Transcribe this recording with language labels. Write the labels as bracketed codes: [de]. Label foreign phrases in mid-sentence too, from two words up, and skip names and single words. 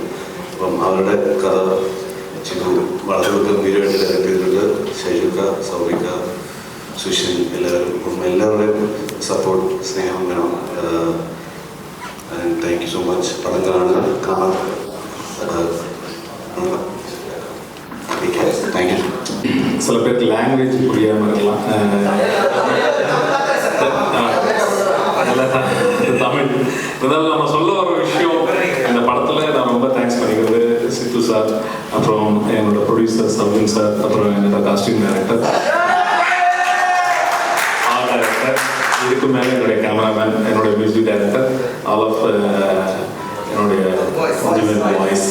[ml] അപ്പം അവരുടെ കഥ ചിത്തു വളരെ ഗംഭീരമായിട്ട് ഡയറക്റ്റ് ചെയ്തിട്ടുണ്ട്. ശൈലുക്ക, സൗഭിക, സുഷിൻ എല്ലാവരും. അപ്പം എല്ലാവരുടെയും സപ്പോർട്ട് സ്നേഹം വേണം. [en] thank you so much. പടം കാണാൻ thank you. [ta] சில பேருக்கு லாங்குவேஜ் புரியாமல் இருக்கலாம். தமிழ் இருந்தாலும் நம்ம சொல்ல வர விஷயம் இந்த படத்தில் நான் ரொம்ப தேங்க்ஸ் பண்ணிக்கிறது சித்து சார், அப்புறம் என்னோட ப்ரொடியூசர் சவுன் சார், அப்புறம் என்னோட [en] costume director, art director, [ta] இதுக்கு மேலே என்னுடைய கேமராமேன், என்னுடைய [en] music director, all of [ta] என்னுடைய வாய்ஸ்.